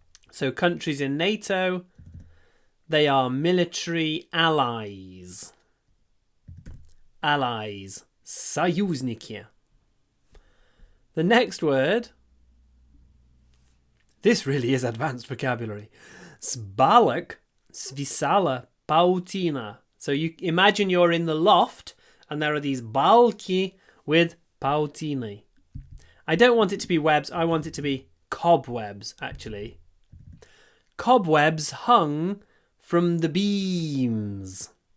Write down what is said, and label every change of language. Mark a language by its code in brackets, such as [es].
[en] So countries in NATO, they are military allies. Allies. [ru] Союзники. [en] The next word, this really is advanced vocabulary. [ru] С балок свисала паутина. [en] So you imagine you're in the loft and there are these [ru] balki [en] with [ru] pautini. [en] I don't want it to be webs, I want it to be cobwebs, actually. Cobwebs hung from the beams.